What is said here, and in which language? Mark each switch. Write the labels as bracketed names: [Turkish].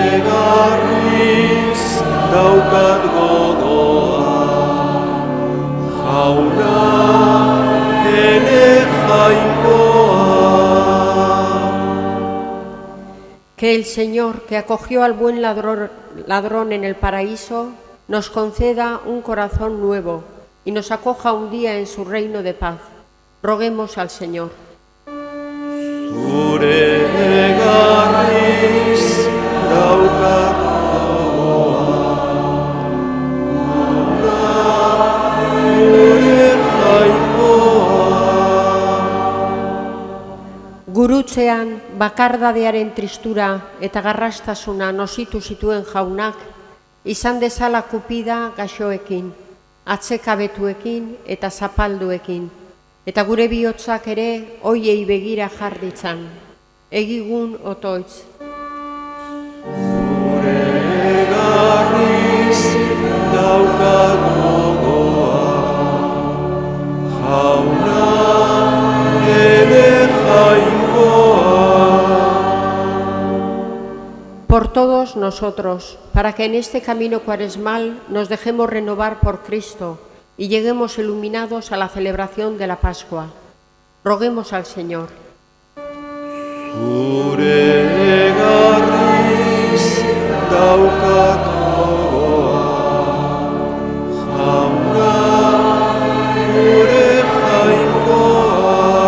[Basque] daukat gogoa, jauna ene jainkoa. [Spanish] Que el Señor, que acogió al buen ladrón en el paraíso, nos conceda un corazón nuevo y nos acoja un día en su reino de paz. Roguemos al Señor. [Basque] Zure egarriz daukat gogoa, gure jainkoa. Gurutzean bakardadearen tristura eta garrastasuna nositu zituen jaunak, izan dezala kupida gaxoekin, atzekabetuekin eta zapalduekin, eta gure bihotzak ere hoiei begira jar ditzan. Egigun otoitz. Zure egarriz daukat gogoa, jauna ene jainkoa. [Spanish] Por todos nosotros, para que en este camino cuaresmal nos dejemos renovar por Cristo y lleguemos iluminados a la celebración de la Pascua. Roguemos al Señor. [Basque] Zure egarriz daukat gogoa, jauna gure jainkoa.